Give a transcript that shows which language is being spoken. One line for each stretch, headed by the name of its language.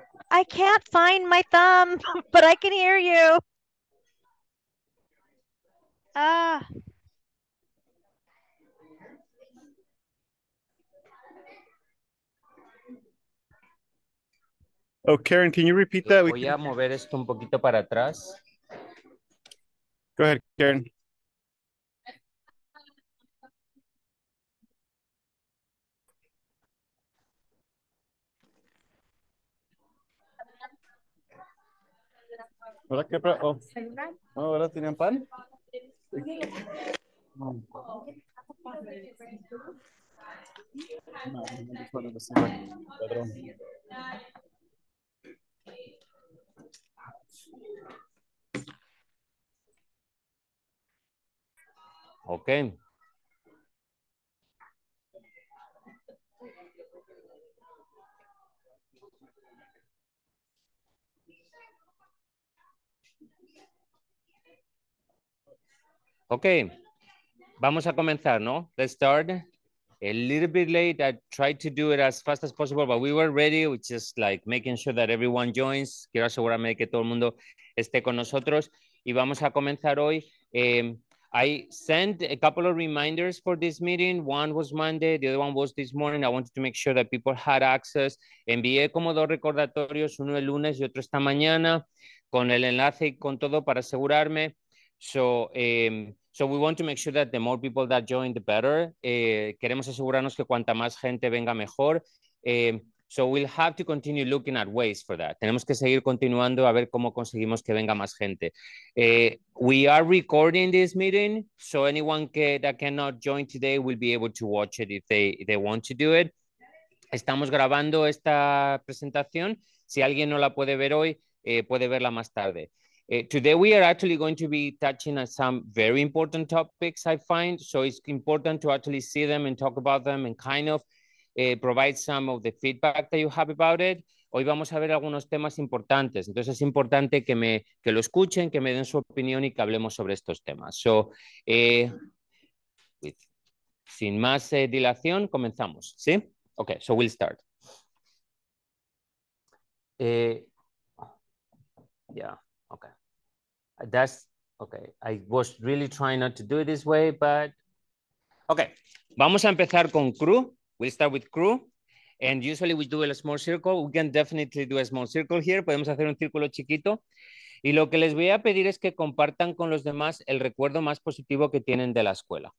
English: I can't find my thumb, but I can hear you. Ah. Oh, Karen, can you repeat that?
Spanish: Voy a mover esto un poquito para atrás.
English: Go ahead, Karen.
Spanish: ¿Verdad que ¿verdad? ¿Tenían pan? No. Ladrón.
English: Ok.
Spanish: Ok. Vamos a comenzar, ¿no?
English: Let's start. A little bit late. I tried to do it as fast as possible, but we were ready. We just like making sure that everyone joins.
Spanish: Quiero asegurarme de que todo el mundo esté con nosotros. Y vamos a comenzar hoy.
English: I sent a couple of reminders for this meeting. One was Monday, the other one was this morning. I wanted to make sure that people had access.
Spanish: Envié como 2 recordatorios, uno el lunes y otro esta mañana, con el enlace y con todo para asegurarme.
English: So we want to make sure that the more people that join, the better.
Spanish: Queremos asegurarnos que cuanta más gente venga mejor.
English: So we'll have to continue looking at ways for that.
Spanish: Tenemos que seguir continuando a ver cómo conseguimos que venga más gente.
English: We are recording this meeting, so anyone that cannot join today will be able to watch it if they want to do it.
Spanish: Estamos grabando esta presentación. Si alguien no la puede ver hoy, puede verla más tarde.
English: Today we are actually going to be touching on some very important topics, I find. So it's important to actually see them and talk about them and kind of provide some of the feedback that you have about it.
Spanish: Hoy vamos a ver algunos temas importantes. Entonces es importante que lo escuchen, que me den su opinión y que hablemos sobre estos temas. So, sin más dilación, comenzamos.
English: ¿Sí? Okay, so we'll start. Yeah, okay. That's okay. I was really trying not to do it this way, but okay.
Spanish: Vamos a empezar con crew.
English: We'll start with crew. And usually we do a small circle. We can definitely do a small circle here.
Spanish: Podemos hacer un círculo chiquito. Y lo que les voy a pedir es que compartan con los demás el recuerdo más positivo que tienen de la escuela.